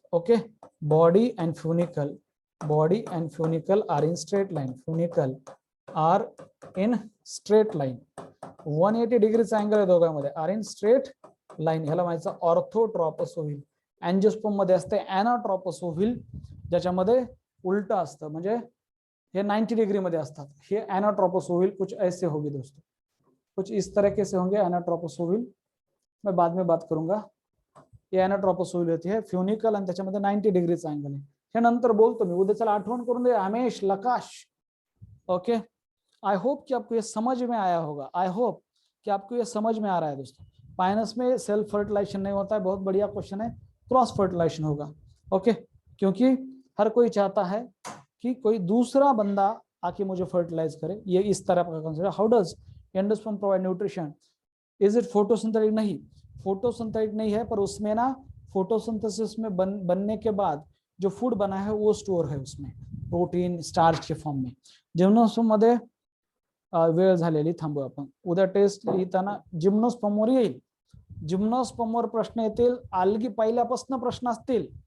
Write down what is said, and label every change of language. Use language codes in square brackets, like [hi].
[en] okay, body and funicle, body and funicle are in straight line, funicle are in straight line, [mr] 180 डिग्रीचा angle आहे दोघांमध्ये, [en] are in straight line, [mr] ह्याला म्हणायचं [en] Orthotropous ovule. [mr] Angiosperm मध्ये असते एनाट्रॉपस ओव्हिल, ज्याच्यामध्ये उलट असतं, म्हणजे ये 90 डिग्री मध्ये असतात। [hi] ये एनाट्रॉपस ओव्हिल कुछ ऐसे होगी दोस्तों, कुछ इस तरह से होंगे एनाट्रॉपस ओव्हिल, मैं बाद में बात करूंगा। ये एनाट्रॉपस ओव्हिल होती है [mr] फ्युनिकल आणि त्याच्यामध्ये 90 डिग्रीचा अँगल आहे, हे नंतर बोलतो मी, उद्या चला आठवण करून दे हमेश लकाश। [hi] ओके, आई होप कि आपको ये समझ में आया होगा, आई होप कि आपको ये समझ में आ रहा है दोस्तों। पाइनस में सेल्फ फर्टिलाइजेशन नहीं होता है, बहुत बढ़िया क्वेश्चन है, क्रॉस फर्टिलाइजेशन होगा। ओके, क्योंकि हर कोई चाहता है कि कोई दूसरा बंदा आके मुझे फर्टिलाइज करे, ये इस तरह का concept. [en] How does endosperm provide nutrition, is it photosynthetic? [hi] नहीं, फोटोसिंथेटिक नहीं है, पर उसमें ना फोटोसिंथेसिस में बनने के बाद जो फूड बना है वो स्टोर है उसमें, प्रोटीन स्टार्च के फॉर्म में। [mr] जिम्नोस्पर्म मध्ये वेळ झालेली, थांबू आपण, उद्या टेस्ट लिहिताना जिम्नोस्पर्मवर येईल, जिम्नोस्पर्मवर प्रश्न येतील, आल्गी पहिल्यापासून प्रश्न असतील।